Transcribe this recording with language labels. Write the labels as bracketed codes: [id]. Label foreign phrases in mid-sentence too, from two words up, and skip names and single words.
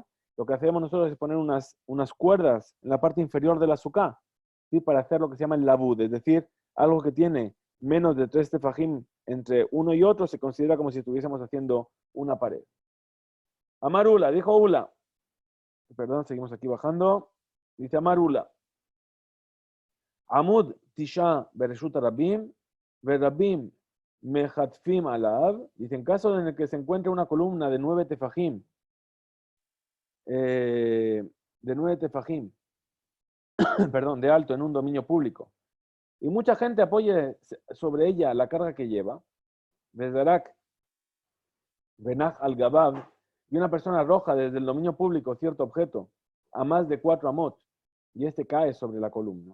[es] Lo que hacemos nosotros es poner unas cuerdas en la parte inferior de la sukkah, ¿sí? Para hacer lo que se llama el labud, es decir, algo que tiene menos de 3 tefajim entre uno y otro se considera como si estuviésemos haciendo una pared. Amarula, dijo Ula. Perdón, seguimos aquí bajando. Dice Amarula. [he] עמוד תשעה ברשות רבים ורבים מכתפים עליו. [es] Dice, en caso en el que se encuentre una columna de 9 tefajim, perdón, de alto en un dominio público, y mucha gente apoye sobre ella la carga que lleva, [he] וזרק ונח על גביו, [es] y una persona arroja desde el dominio público cierto objeto a más de 4 amot, y este cae sobre la columna.